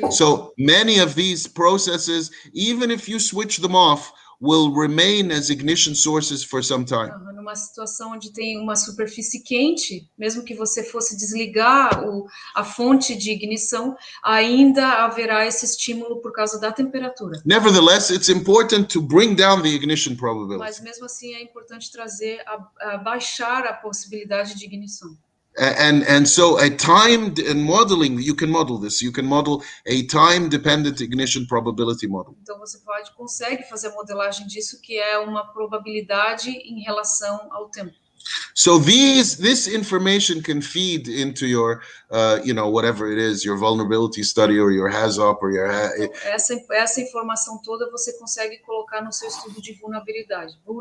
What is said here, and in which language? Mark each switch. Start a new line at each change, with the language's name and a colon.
English: So many of these processes, even if you switch them off, will remain as ignition sources for some time.
Portuguese: Numa situação onde tem uma superfície quente, mesmo que você fosse desligar a fonte de ignição, ainda haverá esse estímulo por causa da temperatura.
English: Nevertheless, it's important to bring down the ignition probability.
Portuguese: Mas mesmo assim é importante baixar a possibilidade de ignição.
English: And so a timed and modeling, you can model this. You can model a time-dependent ignition probability model.
Portuguese: Então você consegue fazer a modelagem disso, que é uma probabilidade em relação ao tempo.
English: So this information can feed into your, whatever it is, your vulnerability study or your HAZOP or your.
Portuguese: Essa informação toda você consegue colocar no seu estudo de vulnerabilidade.